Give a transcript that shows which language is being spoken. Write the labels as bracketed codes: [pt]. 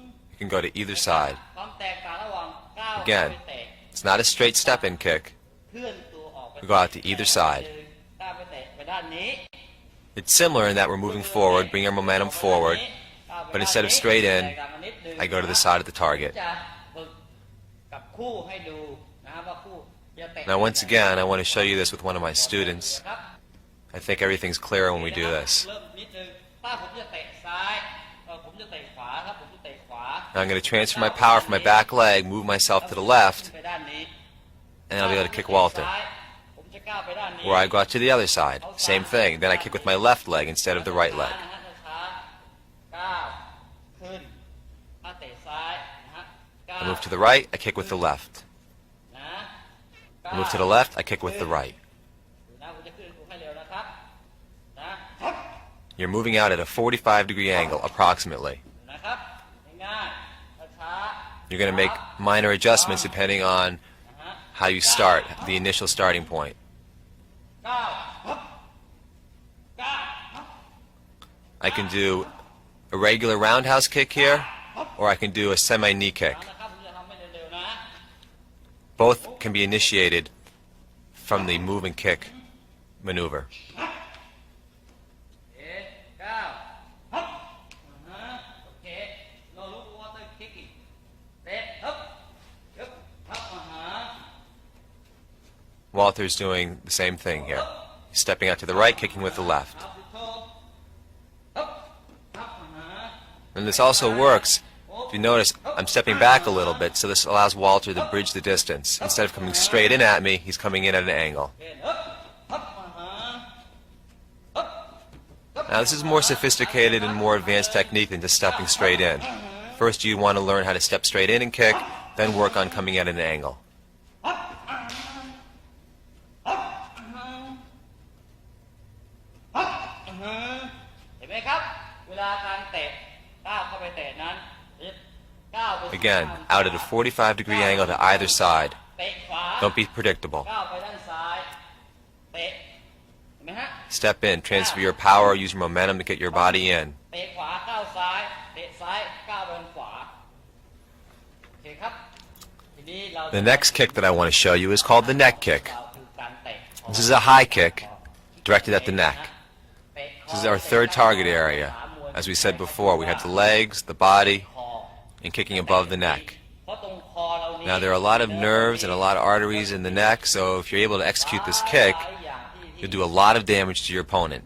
[en] You can go to either side. [th] ความแตกต่างระหว่างก้าว [en] Again, [th] ไปเตะ [en] it's not a straight step-in kick. [th] เคลื่อนตัวออกไป [en] We go out to either side. [th] ก้าวไปเตะไปด้านนี้ [en] It's similar in that we're moving forward, bring our momentum forward, but instead of straight in, I go to the side of the target. [th] จะฝึกกับคู่ให้ดูนะครับว่าคู่จะเตะ [en] Now once again, I want to show you this with one of my students. [th] ครับ [en] I think everything's clearer when we do this. [th] เริ่มนิดนึงถ้าผมจะเตะซ้ายผมจะเตะขวาครับผมจะเตะขวา [en] Now I'm going to transfer my power from my back leg, move myself to the left, [th] ไปด้านนี้ [en] and I'll be able to kick Walter. [th] ผมจะก้าวไปด้านนี้ [en] Or I go out to the other side. Same thing. Then I kick with my left leg instead of the right leg. [th] ช้าๆก้าวขึ้นถ้าเตะซ้ายนะฮะก้าว [en] I move to the right, I kick with the left. [th] นะ [en] I move to the left, I kick with the right. [th] นะผมจะขึ้นให้เร็วนะครับนะ [en] You're moving out at a 45-degree angle, approximately. [th] นะครับง่ายๆช้าๆ [en] You're going to make minor adjustments depending on how you start, the initial starting point. [th] ก้าวก้าว [en] I can do a regular roundhouse kick here, or I can do a semi-knee kick. [th] นะครับผมจะทำให้เร็วๆนะ [en] Both can be initiated from the move and kick maneuver. [th] ก้าวโอเคเรารู้ว่าต้องคิกอีกเตะฮึบฮึบฮึบ [en] Walter's doing the same thing here. He's stepping out to the right, kicking with the left. [th] ฮึบฮึบฮึบ [en] And this also works. If you notice, I'm stepping back a little bit, so this allows Walter to bridge the distance. Instead of coming straight in at me, he's coming in at an angle. [th] ฮึบฮึบฮึบ [en] Now this is more sophisticated and more advanced technique than just stepping straight in. First you want to learn how to step straight in and kick, then work on coming at an angle. [th] เห็นไหมครับเวลาการเตะก้าวเข้าไปเตะนั้นก้าวไป [en] Again, out at a 45-degree angle to either side. [th] เตะขวา [en] Don't be predictable. [th] ก้าวไปด้านซ้ายเตะเห็นไหมฮะ [en] Step in, transfer your power, use your momentum to get your body in. [th] เตะขวาก้าวซ้ายเตะซ้ายก้าวไปด้านขวาโอเคครับทีนี้เรา [en] The next kick that I want to show you is called the neck kick. [th] คือการเตะ [en] This is a high kick directed at the neck. This is our third target area. As we said before, we have the legs, the body, and kicking above the neck. [th] เพราะตรงคอเรานี่ [en] Now there are a lot of nerves and a lot of arteries in the neck, so if you're able to execute this kick, you'll do a lot of damage to your opponent.